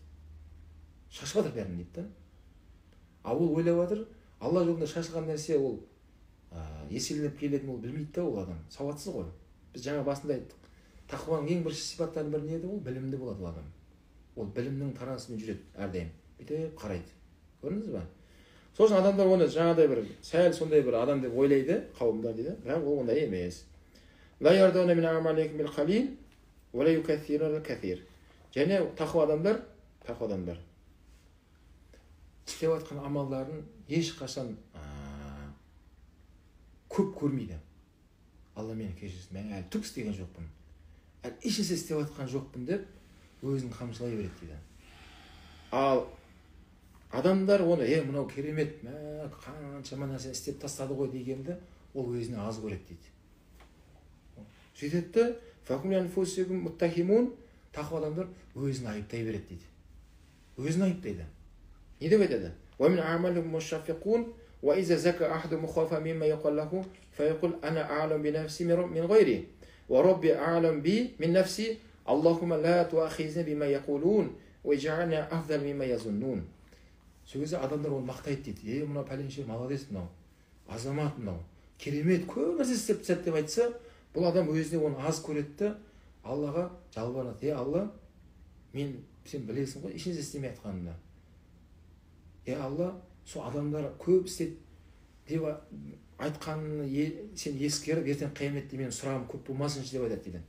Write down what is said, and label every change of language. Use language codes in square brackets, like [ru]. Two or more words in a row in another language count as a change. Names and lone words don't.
[kk] Шашып жатыр бәрін дейді. Ал ол ойлап жатыр, Алла жолында шашылған нәрсе ол еселеніп келетін ол білмейді да, ол адам. Сауатсыз ғой. Біз жаңа басында айттық. Тақуаның ең бірінші сипаттарының бірі не еді? Ол білімді болады ол адам. Ол білімнің тарасымен жүреді әрдайым. Бүйтіп қарайды. Көрдіңіз ба? Сосын адамдар оны жаңағыдай бір сәл сондай бір адам деп ойлайды, қауымдар дейді. Бірақ ол ондай емес. [ar] لا يرضون من أعمالكم بالقليل ولا يستكثرون الكثير. [kk] Және тақуа адамдар істеп жатқан амалдарын ешқашан көп көрмейді. Алла мені кешірсін, мен әлі түк істеген жоқпын. Әлі ешнәрсе істеп жатқан жоқпын деп өзін қамшылай береді дейді. Ал адамдар оны, мынау керемет, қаншама нәрсе істеп тастады ғой дегенді, ол өзіне аз көреді дейді. Сөйтеді, [ar] فهم لأنفسهم متهمون, [kk] тақуа адамдар өзін айыптай береді дейді. Өзін айыптайды. Не деп айтады? [ar] ومن أعمالهم مشفقون وإذا زكي أحدهم خاف مما يقال له فيقول أنا أعلم بنفسي من غيري وربي أعلم بي من نفسي اللهم لا تؤاخذني بما يقولون واجعلني أفضل مما يظنون. [kk] Сол кезде адамдар оны мақтайды дейді. Мынау пәленше молодец, мынау азамат, мынау керемет, көп нәрсе істеп тастады деп айтса, бұл адам өзіне оны аз көреді, Аллаға жалбарады. Алла, сен білесің ғой, ешнәрсе істемей жатқанымда. Алла, сол адамдар көп істеді деп айтқанын сен ескеріп, ертең қияметте менің сұрағым көп болмасыншы деп айтады дейді.